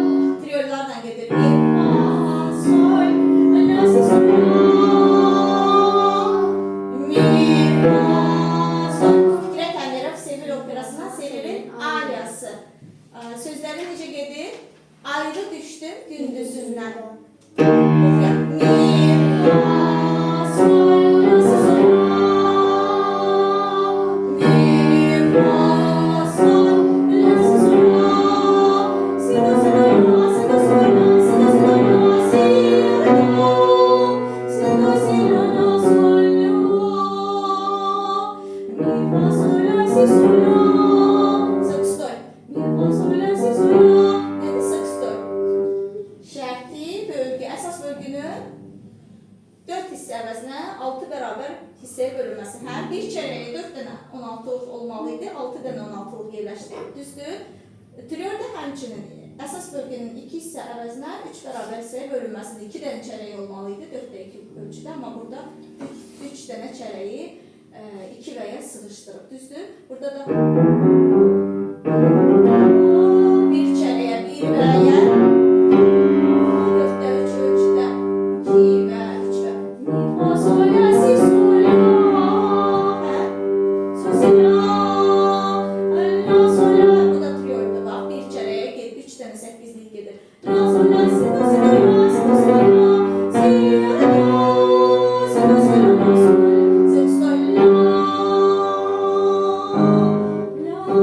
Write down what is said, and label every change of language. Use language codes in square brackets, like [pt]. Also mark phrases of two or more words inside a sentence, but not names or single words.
[az] Triyollarla gedir. Mi, fa, sol, la, si, sol, la. Mi, fa, sol. Fikret Əmirov Sevil operasından Sevilin aryası. Sözləri necə gedir? Ayrı düşdüm gündüzündən. Oxuyaq. Mi, fa, sol, la, si, sol, la. Mi, fa, sol, la, si, sol, la. Si, do, si, do, la, si, do, si, do, la, si, do, si, do, la, si, la, do. Si, do, si, la, do, sol, la. Mi, fa, sol, la, si, sol, la. Sextoy. Mi, fa, sol, la, si, sol, la. Nədir sextoy? Şərti bölgü, əsas bölgünün 4 hissə əvəzinə 6 bərabər hissəyə bölünməsi. Həm bir çərəyə 4 dənə 16 olmalı idi, 6 dənə 16-lıq yerləşdi. Düzdür? Triolda həmçinin əsas bölgünün 2 hissə əvəzinə 3 bərabər hissəyə bölünməsidir. 2 dənə çərəyi olmalı idi, 4də 2 ölçüdə, amma burada 3 dənə çərəyi 2 və ya sıxışdırıb. Düzdür? Burada da bir çərəyə 1 və ya 4də 3 ölçüdə 2 və 3 və mi, fa, sol, la, si, sol, la. Sol, si, la, la, sol, la. Bu da triolda bax. Bir çərəyə 3 dənə 8'lik gedir. La, sol, la, si, do, si, do, la, si, do, si, do, la. Si, la, do, si, do, si, do, la, sol, sextoy, la. La,